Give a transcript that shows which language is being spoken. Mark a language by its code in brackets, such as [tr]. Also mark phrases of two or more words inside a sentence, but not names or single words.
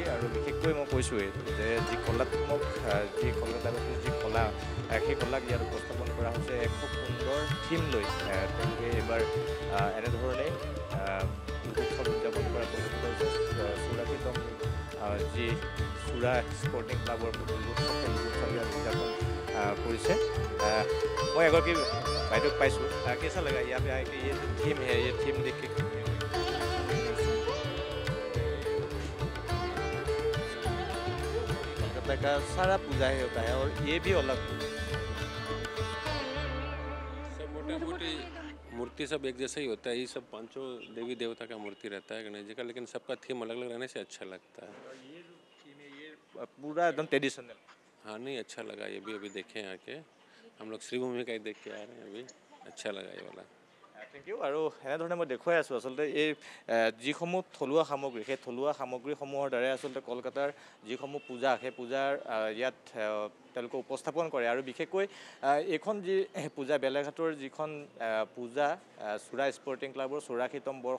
[as] আৰু বিশেষকৈ মই কৈছোঁৱেই যে যি কলাত্মক, যি কলকাতাবাসীৰ যি কলা, সেই কলাক ইয়াত উপস্থাপন কৰা হৈছে এক খুব সুন্দৰ থিম লৈ। তেওঁলোকে এইবাৰ এনেধৰণে উৎসৱ উদযাপন কৰা পৰিলক্ষিত হৈছে। 84তম যি সূৰ্যা স্পৰ্টিং ক্লাবৰ উৎসৱ, সেই উৎসৱ ইয়াত উদযাপন কৰিছে। মই এগৰাকী বাইদেউক পাইছোঁ। [hi] कैसा लगा यहाँ पे आके, ये थीम है, ये थीम देख के? कलकत्ता का सारा पूजा ही होता है और ये भी अलग सब मोटा मोटी मूर्ति सब एक जैसा ही होता है। ये सब पांचों देवी देवता का मूर्ति रहता है गणेश जी का, लेकिन सबका थीम अलग अलग रहने से अच्छा लगता है। ये जो थीम है, ये पूरा एकदम ट्रेडिशनल। हाँ नहीं, अच्छा लगा ये भी। अभी देखे आके हम लोग श्रीभूमि का ही देख के आ रहे हैं अभी। अच्छा लगा ये वाला। [en] thank you. [as] আৰু এনেধৰণে মই দেখুৱাই আছোঁ আচলতে এই যিসমূহ থলুৱা সামগ্ৰী, সেই থলুৱা সামগ্ৰীসমূহৰ দ্বাৰাই আচলতে কলকাতাৰ যিসমূহ পূজা, সেই পূজাৰ ইয়াত তেওঁলোকে উপস্থাপন কৰে। আৰু বিশেষকৈ এইখন যি পূজা, বেলেঘাটৰ যিখন পূজা সূৰ্যা স্পৰ্টিং ক্লাবৰ 84তম বৰ্ষ।